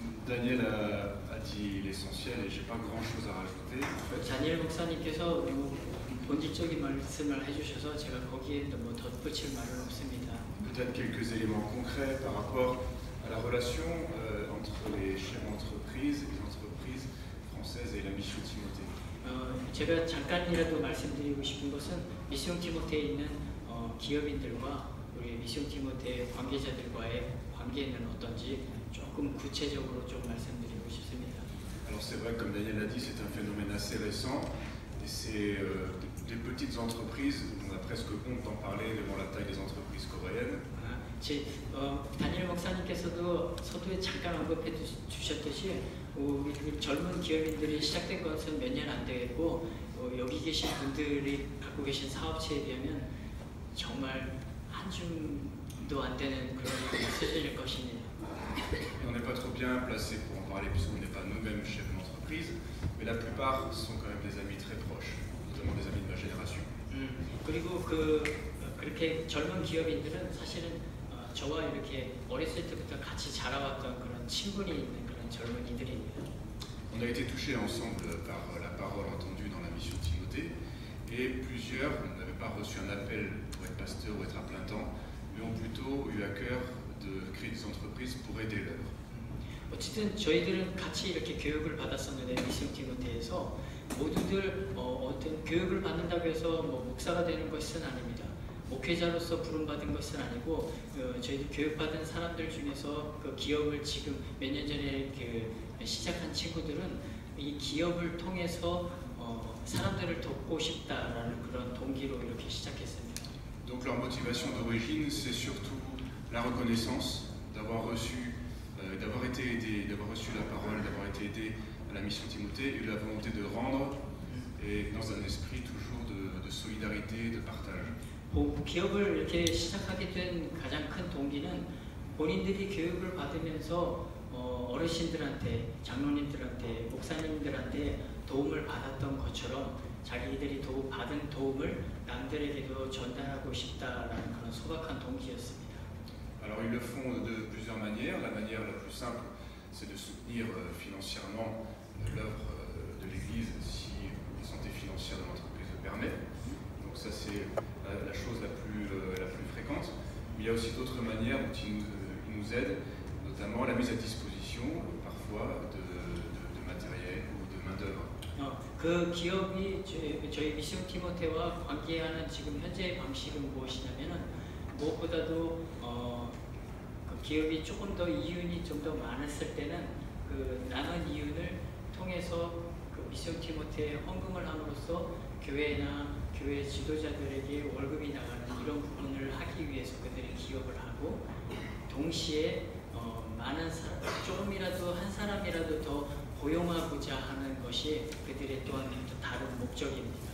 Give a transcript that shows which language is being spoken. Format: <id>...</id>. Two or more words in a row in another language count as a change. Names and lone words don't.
<fr>Daniel a dit l'essentiel et j'ai pas grand chose à rajouter en fait.</fr> <ko>다니엘 목사님께서 본질적인 말씀을 해주셔서 제가 거기에 뭐 덧붙일 말은 없습니다.</ko> <fr>Peut-être quelques éléments concrets par rapport à la relation entre les chefs d'entreprise, les entreprises françaises et la mission Timothée.</fr> <ko>제가 잠깐이라도 말씀드리고 싶은 것은 미션 티모테에 있는 기업인들과 우리 미션 티모테 관계자들과의 관계는 어떤지 조금 구체적으로 좀 말씀드리고 싶습니다.</ko> <fr>Alors c'est vrai, comme Daniel l'a dit, c'est un phénomène assez récent et c'est des petites entreprises, on a presque honte d'en parler devant la taille des entreprises coréennes.</fr> <ko>다니엘 목사님께서도 서두에 잠깐 언급해 주셨듯이 우리 젊은 기업인들이 시작된 것은 몇 년 안 되고 여기 계신 분들이 갖고 계신 사업체에 비하면 정말 한 줌도 안 되는 그런 수준일 것입니다.</ko> <fr>On n'est pas trop bien placé pour en parler puisqu'on n'est pas nous-mêmes chefs d'entreprise, mais la plupart sont quand même des amis très proches, notamment des amis de ma génération.</fr> <ko>그리고 그렇게 젊은 기업인들은 사실은 저와 이렇게 어렸을 때부터 같이 자라왔던 그런 친분이 있는 그런 젊은이들입니다.</ko> <fr>On a été touchés ensemble par la parole entendue dans la mission Timothée et plusieurs n'avaient pas reçu un appel pour être pasteur ou être à plein temps, mais ont plutôt eu à cœur de créer des entreprises pour aider l'œuvre.</fr> <ko>어쨌든 저희들은 같이 이렇게 교육을 받았었는데 미션 티모테에서 모두들 어떤 교육을 받는다고 해서 뭐 목사가 되는 것은 아닙니다. 목회자로서 부름받은 것은 아니고 저희들 교육받은 사람들 중에서 그 기업을 지금 몇 년 전에 시작한 친구들은 이 기업을 통해서 사람들을 돕고 싶다라는 그런 동기로 이렇게 시작했습니다.</ko> <fr>Donc leur motivation d'origine, c'est surtout la reconnaissance d'avoir reçu, d'avoir été aidé, d'avoir reçu la parole, d'avoir été aidé à la mission Timothée et la volonté de rendre et dans un esprit toujours de solidarité, de partage.</fr> <ko>기업을 이렇게 시작하게 된 가장 큰 동기는 본인들이 교육을 받으면서 어르신들한테, 장로님들한테, 목사님들한테 도움을 받았던 것처럼 자기들이 받은 도움을 남들에게도 전달하고 싶다라는 그런 소박한 동기였습니다.</ko> <fr>Alors ils le font de plusieurs manières. La manière la plus simple, c'est de soutenir financièrement l'œuvre de l'Église si la santé financière de l'entreprise le permet. Donc ça c'est la chose la plus fréquente. Mais il y a aussi d'autres manières dont ils nous aident, notamment la mise à disposition parfois de matériel ou de main-d'œuvre.</fr> <ko>그 기업이 저희 미션 티모테와 관계하는 지금 현재의 방식은 무엇이냐면은 무엇보다도 그 기업이 조금 더 이윤이 좀 더 많았을 때는 그 나눈 이윤을 통해서 그 미션 티모테에 헌금을 함으로써 교회나 교회 지도자들에게 월급이 나가는 이런 부분을 하기 위해서 그들이 기업을 하고 동시에 많은 조금이라도 한 사람이라도 더 고용하고자 하는 것이 그들의 또한 다른 목적입니다.</ko>